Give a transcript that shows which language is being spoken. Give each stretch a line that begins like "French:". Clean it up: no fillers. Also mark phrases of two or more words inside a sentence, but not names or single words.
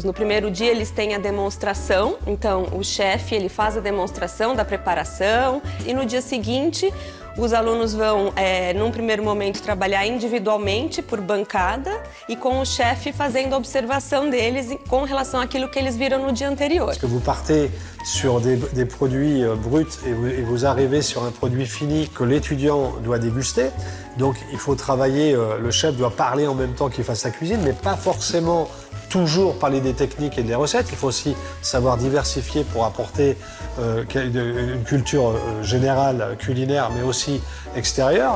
Portuguese: No primeiro dia eles têm a demonstração, então o chefe ele faz a demonstração da preparação e no dia seguinte os alunos vão, num primeiro momento, trabalhar individualmente por bancada e com o chefe fazendo a observação deles com relação àquilo que eles viram no dia anterior.
French: Parce que vous partez sur des produits bruts et vous arrivez sur un produit fini que l'étudiant doit déguster. Donc il faut travailler, le chef doit parler en même temps qu'il fasse sa cuisine, mais pas forcément toujours parler des techniques et des recettes. Il faut aussi savoir diversifier pour apporter une culture générale culinaire, mais aussi extérieure.